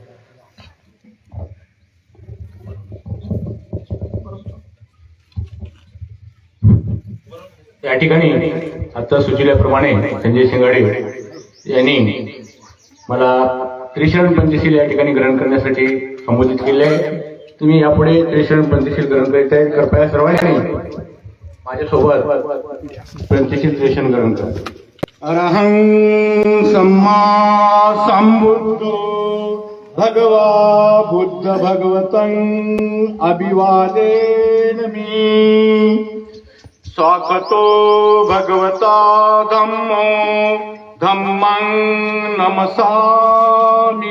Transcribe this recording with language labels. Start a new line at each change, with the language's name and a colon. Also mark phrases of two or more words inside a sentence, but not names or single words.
Marathi: या ठिकाणी आता सुचविल्याप्रमाणे संजय शिंगाडे यांनी मला त्रिशरण पंचशील या ठिकाणी ग्रहण करण्यासाठी संबोधित केले आहे। तुम्ही यापुढे त्रिशरण पंचशील ग्रहण करीत आहे, कृपया सर्वांनी माझ्यासोबत पंचशील त्रिशरण ग्रहण करा।
Pali: अरहं सम्मा संबुद्धो भगवा बुद्ध भगवतं अभिवादेमि। स्वागतो भगवता धम्मो धम्मं नमसामि।